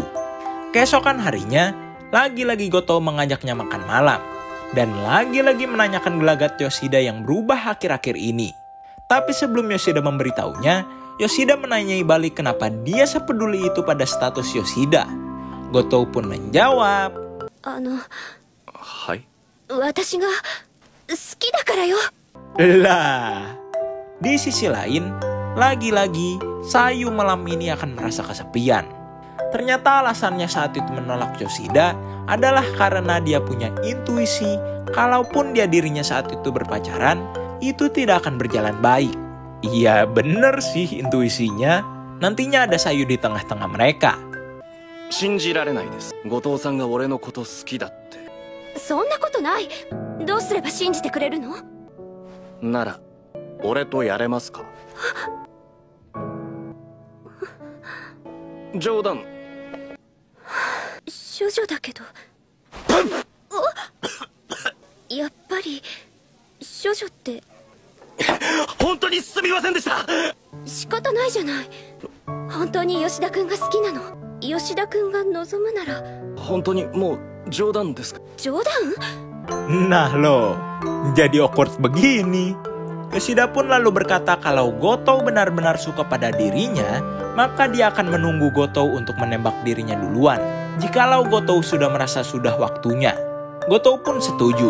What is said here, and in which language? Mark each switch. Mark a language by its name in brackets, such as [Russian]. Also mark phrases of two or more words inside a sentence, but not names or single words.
[Indonesian] Keesokan harinya, lagi-lagi Goto mengajaknya makan malam dan lagi-lagi menanyakan gelagat Yoshida yang berubah akhir-akhir ini. Tapi sebelum Yoshida memberitahunya, Yoshida menanyai balik kenapa dia sepeduli itu pada status Yoshida. Goto pun menjawab, [Japanese] Hai? 私が好きだからよ。 [Indonesian] Lah. Di sisi lain, lagi-lagi Sayu malam ini akan merasa kesepian. Ternyata alasannya saat itu menolak Yoshida adalah karena dia punya intuisi kalaupun dia dirinya saat itu berpacaran, itu tidak akan berjalan baik. Iya bener sih intuisinya, nantinya ada Sayu di tengah-tengah mereka. [Japanese] 信じられないです。後藤さんが俺のこと好きだって。そんなことない。どうすれば信じてくれるの？なら、俺とやれますか？冗談。処女だけど。やっぱり処女って。本当にすみませんでした。仕方ないじゃない。本当に吉田くんが好きなの。吉田くんが望むなら。本当にもう冗談ですか？冗談？ [Indonesian] Nah loh, jadi awkward begini. Yoshida pun lalu berkata kalau Goto benar-benar suka pada dirinya, maka dia akan menunggu Goto untuk menembak dirinya duluan. Jikalau Goto sudah merasa sudah waktunya. Goto pun setuju.